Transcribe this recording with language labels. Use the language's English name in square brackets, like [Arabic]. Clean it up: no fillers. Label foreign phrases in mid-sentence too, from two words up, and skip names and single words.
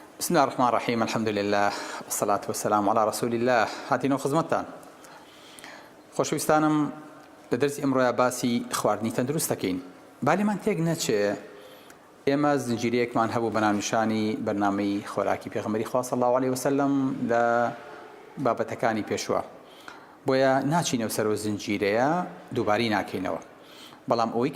[Arabic] بسم الله الرحمن الرحيم الحمد لله والصلاة والسلام على رسول الله [Central Kurdish] هاتینۆ خزمەتتان خۆشەویستانم لە دەرسی ئەمڕۆیە باسی خواردنی تەندروست دەکەین با لێمان تێک نەچێ ئێمە زنجیرەیەکمان هەبوو بە ناونیشانی بەرنامەی خۆراکی پێغەمبەری خوا [Arabic] صلی الله عليه وسلم [Central Kurdish] لە بابەتەکانی پێشوە بۆیە ناچینەوە سەرۆ زنجیرەیە دووباری ناکەینەوە بەڵام ئەوەی